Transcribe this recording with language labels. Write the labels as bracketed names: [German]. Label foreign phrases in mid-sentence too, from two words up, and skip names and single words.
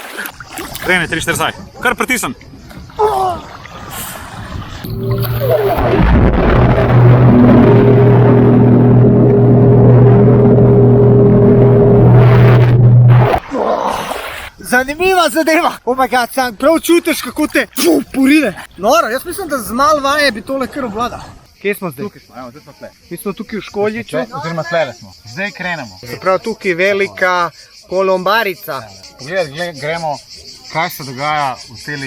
[Slovenian] Kreni, 3-4 zdaj. Kar pritisnem. Zanimiva zadeva! [English] Oh my god, [Slovenian] sam prav čutiš, kako te porine. Noro, jaz mislim, da z malo vaje bi tole kar obvladal. Kje smo zdaj? Tukaj smo, evo, zdaj smo tle. Mi smo tukaj v Školjiču. Oziroma tlele smo. Zdaj krenemo. Se pravi, tukaj velika kolombarica. Poglej, gremo, kaj se dogaja v celi